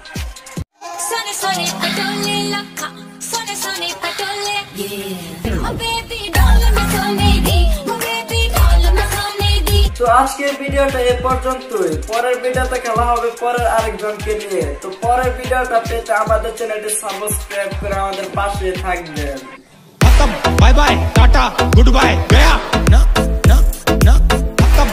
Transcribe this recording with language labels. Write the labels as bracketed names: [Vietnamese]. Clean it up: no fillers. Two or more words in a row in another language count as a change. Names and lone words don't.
[Bangla] তো আজকের ভিডিওটা এ পর্যন্তই। পরের ভিডিওতে খেলা হবে পরের আরেকজনকে নিয়ে। তো পরের ভিডিওটা পেতে আমাদের চ্যানেলটি সাবস্ক্রাইব করে আমাদের পাশে থাকবেন। [English] bye bye tata good bye गया ना ना ना